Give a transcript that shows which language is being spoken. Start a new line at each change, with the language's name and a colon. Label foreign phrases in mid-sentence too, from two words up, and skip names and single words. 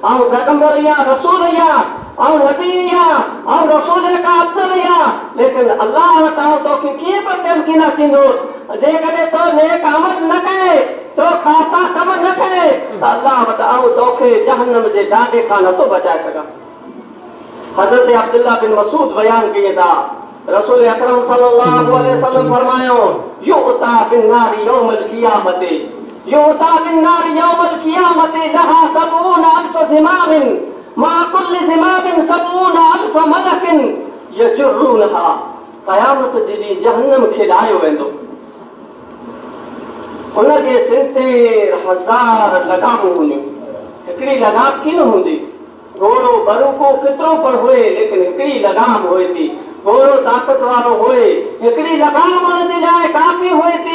Sindhi: ऐं पैगंबर या रसूल या ऐं नबी या ऐं रसूल का अफ़ज़ल या, लेकिन अल्लाह वटि ऐं तोखे कीअं पर कमु कीअं न थींदुसि। जेकॾहिं तो नेक अमल न कए, तो ख़ासा कम न कए त अल्लाह वटि ऐं तोखे जहन्नम जे ॾांडे खां नथो बचाए सघां। हज़रत अब्दुल्लाह बिन मसूद बयान कई था, रसूल अकरम
Arabic: صلى الله عليه وسلم
Sindhi: फरमायो,
Arabic: يؤتى بالنار يوم القيامة، يؤتى بالنار يوم القيامة لها سبعون ألف زمام مع كل زمام سبعون ألف ملك يجرونها.
Sindhi: क़यामत जे ॾींहुं जहन्नम खे लाहियो वेंदो, उनखे 70,000 लगामूं हूंदियूं। हिकिड़ी लगाम कीन हूंदी, घोड़ो बरूको केतिरो पर हुए लेकिन हिकिड़ी लगाम हुए थी, घोड़ो ताक़त वारो हुए, हिकिड़ी लगाम हुनजे लाइ काफ़ी हुए थी।